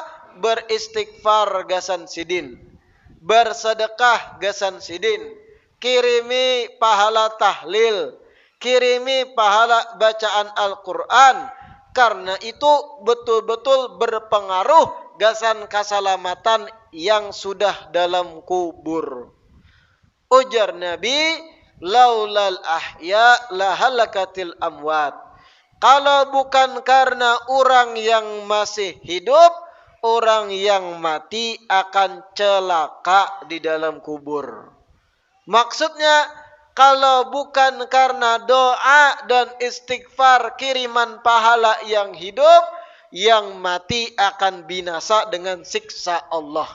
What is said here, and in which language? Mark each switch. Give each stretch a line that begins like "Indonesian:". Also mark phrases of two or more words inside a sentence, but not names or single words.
Banjar: Beristighfar gasan sidin, bersedekah gasan sidin, kirimi pahala tahlil, kirimi pahala bacaan Al-Quran.
Indonesian: Karena itu betul-betul berpengaruh gasan keselamatan yang sudah dalam kubur.
Banjar: Ujar Nabi,
Arabic: لولا الأحياء لهلكت الأموات.
Indonesian: Kalau bukan karena orang yang masih hidup, orang yang mati akan celaka di dalam kubur. Maksudnya, kalau bukan karena doa dan istighfar kiriman pahala yang hidup, yang mati akan binasa dengan siksa Allah.